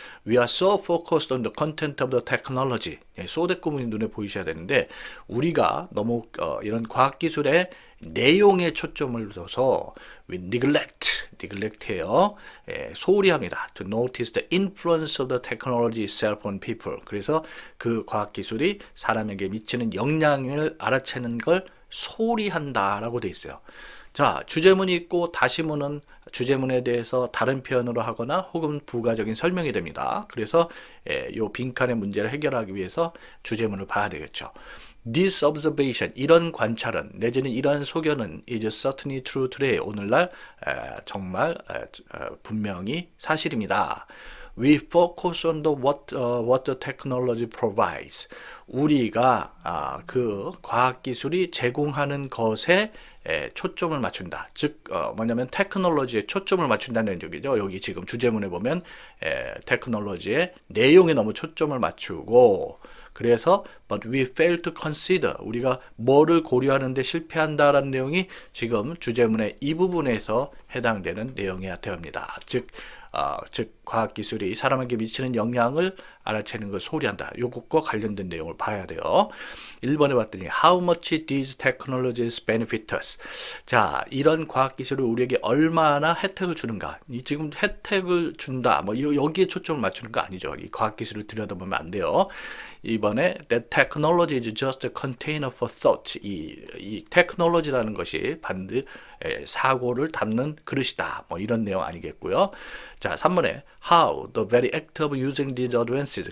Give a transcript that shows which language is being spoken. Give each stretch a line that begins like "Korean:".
English: We are so focused on the content of the technology.
Korean: 소대구문이 눈에 보이셔야 되는데 우리가 너무 이런 과학기술의 내용에 초점을 둬서
English: we neglect
Korean: 해요. 소홀히 합니다.
English: To notice the influence of the technology itself on people.
Korean: 그래서 그 과학기술이 사람에게 미치는 영향을 알아채는 걸 소홀히 한다라고 돼 있어요. 자, 주제문이 있고 다시문은 주제문에 대해서 다른 표현으로 하거나 혹은 부가적인 설명이 됩니다. 그래서 이 빈칸의 문제를 해결하기 위해서 주제문을 봐야 되겠죠.
English: This observation,
Korean: 이런 관찰은 내지는 이런 소견은
English: is certainly true today.
Korean: 오늘날 정말 분명히 사실입니다.
English: We focus on what the technology provides.
Korean: 우리가 그 과학기술이 제공하는 것에 초점을 맞춘다. 즉 뭐냐면 테크놀로지에 초점을 맞춘다는 얘기죠. 여기 지금 주제문에 보면 테크놀로지의 내용에 너무 초점을 맞추고, 그래서
English: but we fail to consider,
Korean: 우리가 뭐를 고려하는데 실패한다라는 내용이 지금 주제문의 이 부분에서 해당되는 내용이어야 됩니다. 즉 과학기술이 사람에게 미치는 영향을 알아채는 걸 소홀히 한다. 요것과 관련된 내용을 봐야 돼요. 1번에 봤더니
English: How much these technologies benefit us.
Korean: 자, 이런 과학기술이 우리에게 얼마나 혜택을 주는가. 지금 혜택을 준다. 뭐 여기에 초점을 맞추는 거 아니죠. 이 과학기술을 들여다보면 안 돼요. 이번에
English: that technology is just a container for thought.
Korean: 이 테크놀로지라는 것이 반드시 사고를 담는 그릇이다. 뭐 이런 내용 아니겠고요.
English: 자,
Korean: 3번에
English: how the very act of using these advances.